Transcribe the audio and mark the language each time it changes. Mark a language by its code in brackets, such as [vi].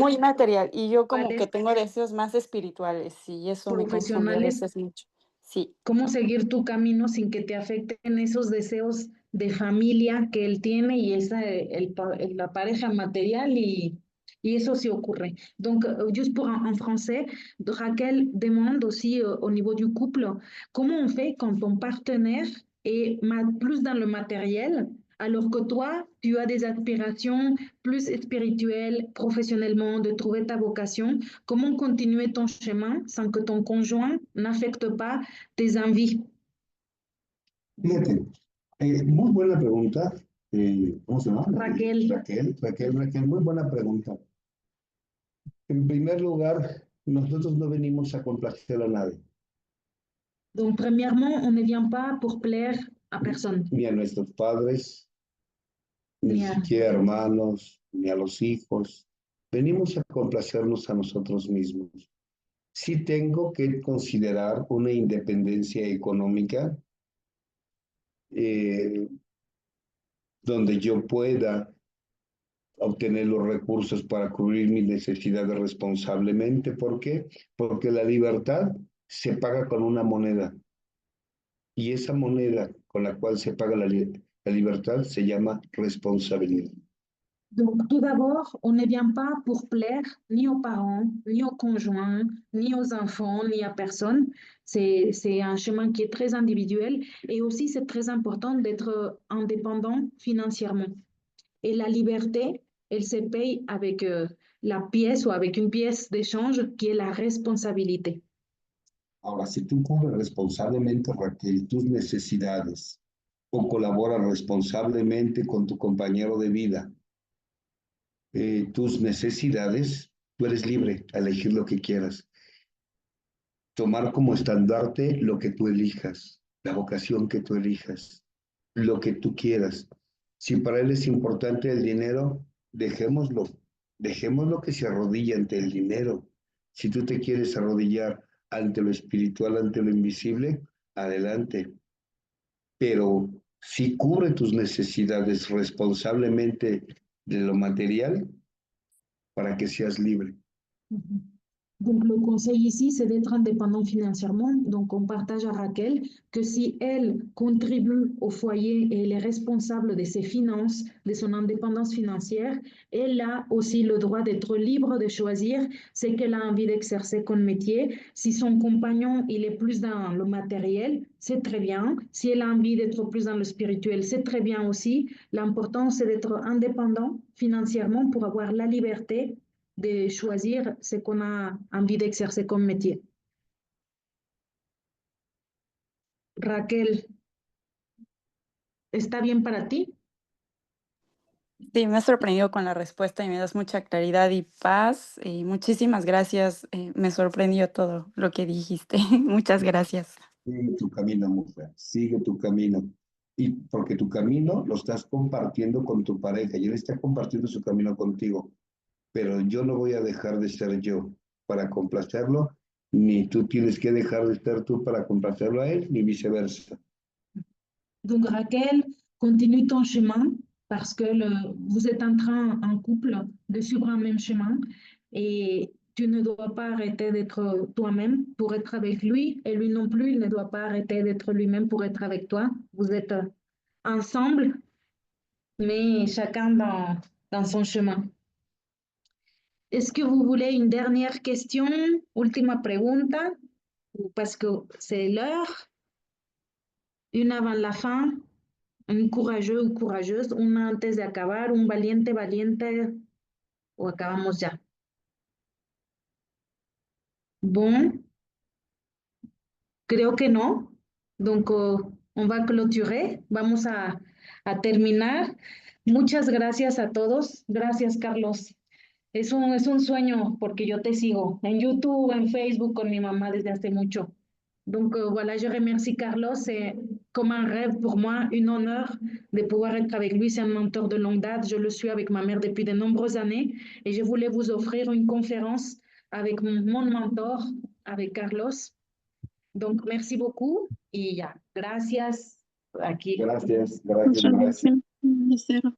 [es] muy material y yo como que sexuales, tengo deseos más espirituales y eso me confunde a profesionales, veces mucho. Sí, cómo seguir tu camino sin que te afecten esos deseos de familia que él tiene y la pareja material y eso sí ocurre. [fr] Donc, juste pour en français, Raquel demande aussi au niveau du couple, comment on fait quand ton partenaire est plus dans le matériel, alors que toi, tu as des aspirations plus spirituelles, professionnellement, de trouver ta vocation. Comment continuer ton chemin sans que ton conjoint n'affecte pas tes envies? [es] Fíjate, muy buena pregunta. ¿Cómo se llama? Raquel. Raquel, muy buena pregunta. En primer lugar, nosotros no venimos a complacer a nadie, [fr] Donc, premièrement, on ne vient pas pour plaire à personne, [es] ni a nuestros padres, ni ni a- siquiera hermanos, ni a los hijos. Venimos a complacernos a nosotros mismos. Sí tengo que considerar una independencia económica donde yo pueda obtener los recursos para cubrir mis necesidades responsablemente. ¿Por qué? Porque la libertad se paga con una moneda y esa moneda con la cual se paga la libertad se llama responsabilidad. [fr] Donc, tout d'abord, on ne vient pas pour plaire ni aux parents, ni aux conjoints, ni aux enfants, ni à personne. C'est un chemin qui est très individuel et aussi c'est très important d'être indépendant financièrement. Et la liberté, elle se paye avec la pièce ou avec une pièce d'échange qui est la responsabilité. [es] Ahora, si tú cubres responsablemente, Raquel, tus necesidades o colaboras responsablemente con tu compañero de vida, tus necesidades, tú eres libre a elegir lo que quieras. Tomar como estandarte lo que tú elijas, la vocación que tú elijas, lo que tú quieras. Si para él es importante el dinero, dejémoslo que se arrodille ante el dinero. Si tú te quieres arrodillar ante lo espiritual, ante lo invisible, adelante. Pero si cubre tus necesidades responsablemente de lo material, para que seas libre. [fr] Donc, le conseil ici, c'est d'être indépendant financièrement. Donc, on partage à Raquel que si elle contribue au foyer et elle est responsable de ses finances, de son indépendance financière, elle a aussi le droit d'être libre de choisir ce qu'elle a envie d'exercer comme métier. Si son compagnon, il est plus dans le matériel, c'est très bien. Si elle a envie d'être plus dans le spirituel, c'est très bien aussi. L'important, c'est d'être indépendant financièrement pour avoir la liberté de choisir ce qu'on a envie d'exercer comme métier. [es] Raquel, ¿está bien para ti? Sí, me has sorprendido con la respuesta y me das mucha claridad y paz. Y muchísimas gracias. Me sorprendió todo lo que dijiste. Muchas gracias. Sigue tu camino, mujer, sigue tu camino. Y porque tu camino lo estás compartiendo con tu pareja y él está compartiendo su camino contigo. Pero yo no voy a dejar de ser yo para complacerlo, ni tú tienes que dejar de ser tú para complacerlo a él, ni viceversa. [fr] Donc Raquel, continue ton chemin parce que vous êtes en train, en couple, de suivre un même chemin et tu ne dois pas arrêter d'être toi-même pour être avec lui et lui non plus, il ne doit pas arrêter d'être lui-même pour être avec toi. Vous êtes ensemble, mais chacun dans son chemin. Est-ce que vous voulez une dernière question? [es] Última pregunta, [fr] parce que c'est l'heure. Une avant la fin. Un courageux ou courageuse. [es] Una antes de acabar. Un valiente, valiente. O acabamos ya. Bon. Creo que no. [fr] Donc, on va clôturer. [es] Vamos a terminar. Muchas gracias a todos. Gracias, Carlos. Es un sueño porque yo te sigo en YouTube, en Facebook con mi mamá desde hace mucho. [fr] Donc voilà, je remercie Carlos. C'est comme un rêve pour moi, un honneur de pouvoir être avec lui. C'est un mentor de longue date. Je le suis avec ma mère depuis de nombreuses années et je voulais vous offrir une conférence avec mon mentor, avec Carlos. Donc merci beaucoup [es] y ya. Gracias. Aquí. Gracias, gracias, gracias.